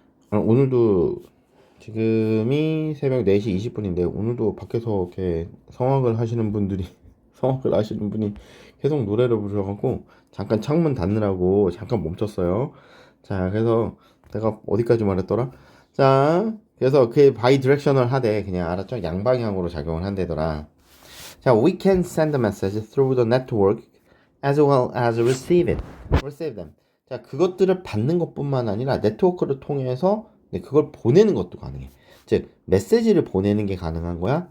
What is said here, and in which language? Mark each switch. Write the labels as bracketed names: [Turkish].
[Korean] 오늘도 지금이 새벽 4시 20분인데 오늘도 밖에서 이렇게 성악을 하시는 분이 계속 노래를 부르셔갖고 잠깐 창문 닫느라고 잠깐 멈췄어요. 자, 그래서 내가 어디까지 말했더라? 자, 그래서 그게 bidirectional 하되 그냥 알았죠? 양방향으로 작용을 한대더라. [English] 자, we can send a message through the network as well as receive them. [Korean] 자, 그것들을 받는 것뿐만 아니라 네트워크를 통해서 그걸 보내는 것도 가능해. 즉, 메시지를 보내는 게 가능한 거야.